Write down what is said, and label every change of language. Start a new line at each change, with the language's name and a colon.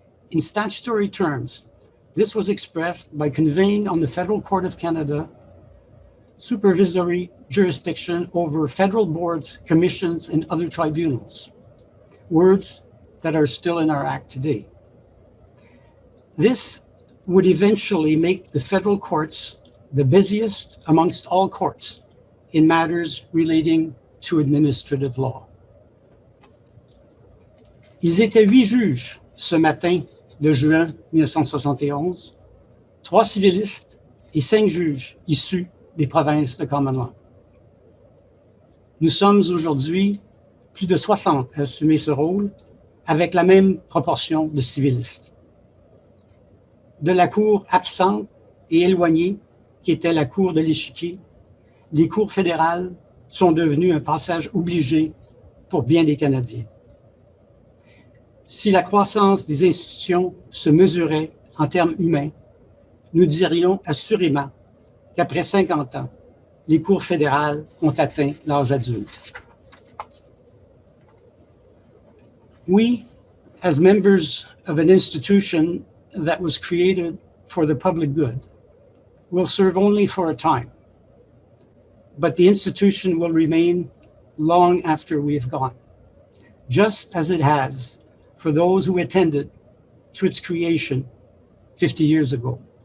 English: In statutory terms, this was expressed by conveying on the Federal Court of Canada supervisory jurisdiction over federal boards, commissions, and other tribunals, words that are still in our Act today. This would eventually make the federal courts the busiest amongst all courts in matters relating to administrative law.
French: Ils étaient 8 juges ce matin de juin 1971, 3 civilistes et 5 juges issus des provinces de Common Law. Nous sommes aujourd'hui plus de 60 à assumer ce rôle, avec la même proportion de civilistes. De la cour absente et éloignée, qui était la cour de l'échiquier, les cours fédérales sont devenues un passage obligé pour bien des Canadiens. Si la croissance des institutions se mesurait en termes humains, nous dirions assurément qu'après 50 ans, les cours fédérales ont atteint l'âge adulte.
English: We, as members of an institution that was created for the public good, will serve only for a time, but the institution will remain long after we have gone, just as it has for those who attended to its creation 50 years ago.